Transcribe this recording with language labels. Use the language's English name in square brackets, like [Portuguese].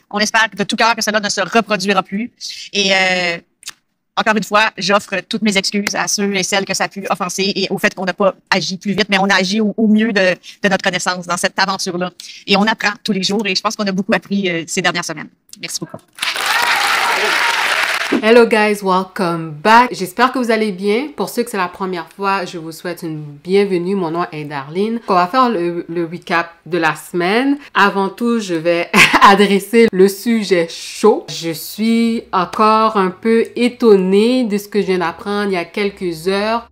[French] On espère de tout cœur que cela ne se reproduira plus. Et encore une fois, j'offre toutes mes excuses à ceux et celles que ça a pu offenser et au fait qu'on n'a pas agi plus vite, mais on a agi au mieux de notre connaissance dans cette aventure-là. Et on apprend tous les jours et je pense qu'on a beaucoup appris ces dernières semaines. Merci beaucoup. [English] Hello guys, welcome back. [French] J'espère que vous allez bien. Pour ceux que c'est la première fois, je vous souhaite une bienvenue. Mon nom est Darlene. On va faire le recap de la semaine. Avant tout, je vais adresser le sujet chaud. Je suis encore un peu étonnée de ce que je viens d'apprendre il y a quelques heures.